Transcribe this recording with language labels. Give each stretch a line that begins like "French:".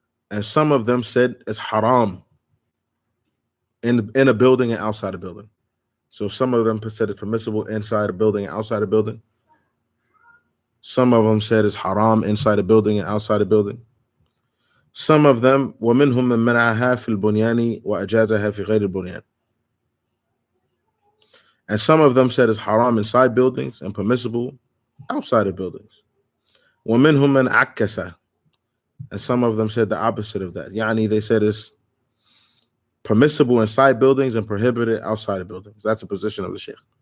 English: And some of them said it's haram in a building and outside a building. So some of them said it's permissible inside a building and outside a building. Some of them said it's haram inside a building and outside a building. Some of them,
Arabic: وَمِنْهُمْ مَنْ مَنَعَهَا فِي الْبُنْيَانِ وَأَجَازَهَا فِي غَيْرِ الْبُنْيَانِ.
English: And some of them said it's haram inside buildings and permissible outside of buildings.
Arabic: وَمِنْهُمْ مَنْ عَكَّسَ.
English: And some of them said the opposite of that. They said it's permissible inside buildings and prohibited outside of buildings. That's the position of the Sheikh.